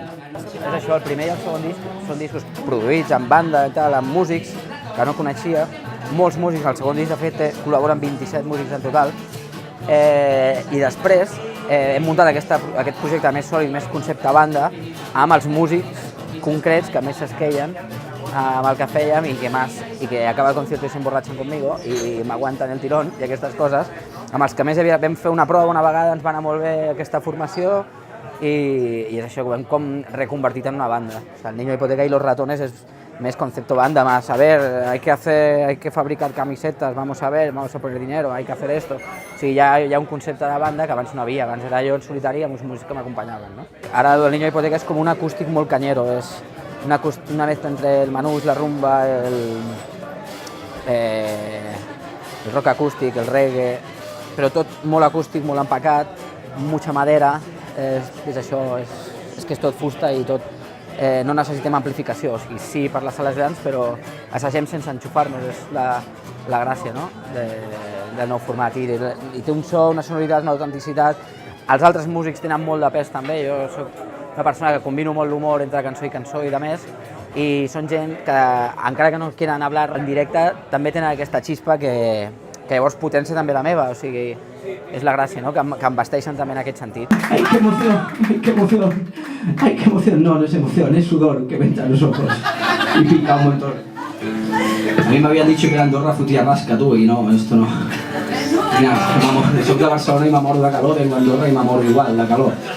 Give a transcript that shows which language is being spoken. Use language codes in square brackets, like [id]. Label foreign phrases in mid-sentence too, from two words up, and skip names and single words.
[ca] És això, el primer i el segon disc són discos produïts amb banda i tal, amb músics que no coneixia, molts músics, el segon disc de fet col·laboren 27 músics en total, i després hem muntat aquest projecte més sòlid, més concepte banda, amb els músics concrets que més s'esqueien amb el que fèiem i que acaba [es] el concierto y se [ca] emborratxen conmigo i m'aguanten el tirón i aquestes coses, amb els que més vam fer una prova una vegada, ens va anar molt bé aquesta formació i és això que ho hem com reconvertit en una banda. [es] El Niño de la Hipoteca y Los Ratones [ca] és més [es] concepto banda, más a ver, hay que fabricar camisetas, vamos a poner dinero, hay que hacer esto. [ca] O sigui, hi ha un concepte de banda que abans no havia, abans era jo en solitari amb uns músics que m'acompanyaven. No? Ara el Niño de la Hipoteca és com un acústic molt cañero, és una mezcla entre el manús, la rumba, el rock acústic, el reggae, però tot molt acústic, molt empacat, [es] mucha madera, [ca] és això, és que és tot fusta i tot. No necessitem amplificació, o sigui, sí per les sales grans, però assagem sense enxufar-nos, és la gràcia del nou format. I té un so, una sonoritat, una autenticitat. Els altres músics tenen molt de pes també, jo soc una persona que combino molt l'humor entre cançó i de més, i són gent que, encara que no [es] quieran hablar [ca] en directe, també tenen aquesta xispa que llavors potencia també la meva, o sigui, és la gràcia, no? Que em vesteixen també en aquest sentit. [es] ¡Ay, qué emoción! ¡Ay, qué emoción! ¡Ay, qué emoción! No, no es emoción, es sudor que me entra en los ojos y pica un montón. A mí me habían dicho que en Andorra [ca] fotia rasca, [es] tú, y no, esto no. Mira, [ca] soc de Barcelona [es] y me moro de calor, vengo a Andorra y me moro igual de calor.